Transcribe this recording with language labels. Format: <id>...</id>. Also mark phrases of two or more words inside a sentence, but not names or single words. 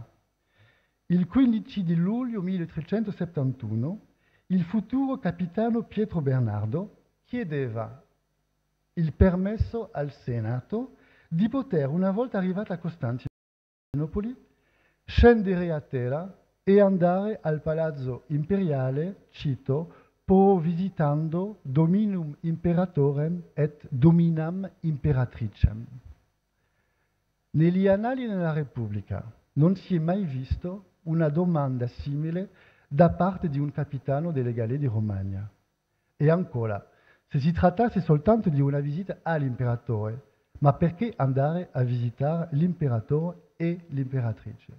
<it>Il 15 di luglio 1371 il futuro capitano Pietro Bernardo chiedeva il permesso al Senato di poter, una volta arrivata a Costantinopoli, scendere a Tela e andare al Palazzo Imperiale, cito, po</it> <la>visitando dominum imperatorem et dominam imperatricem.</la> <it>Negli annali della Repubblica non si è mai visto una domanda simile da parte di un capitano delle galee di Romagna. E ancora, se si trattasse soltanto di una visita all'imperatore, ma perché andare a visitare l'imperatore e l'imperatrice?</it>